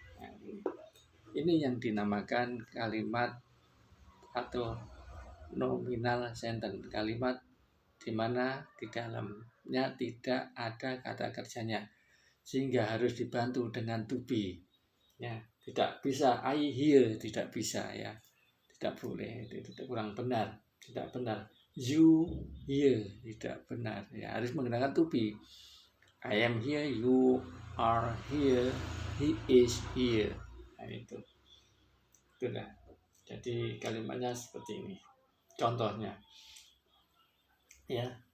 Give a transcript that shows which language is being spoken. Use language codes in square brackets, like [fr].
[id] Nah, ini yang dinamakan kalimat atau nominal sentence, kalimat di mana di dalamnya tidak ada kata kerjanya, sehingga harus dibantu dengan to be. Ya, tidak bisa [en] I hear, [id] tidak bisa ya, tidak boleh, itu kurang benar, tidak benar. [en] You hear, [id] tidak benar ya, harus menggunakan to be. [en] I am here, you are here, he is here. [id] Nah, itu sudah. Jadi kalimatnya seperti ini, contohnya ya.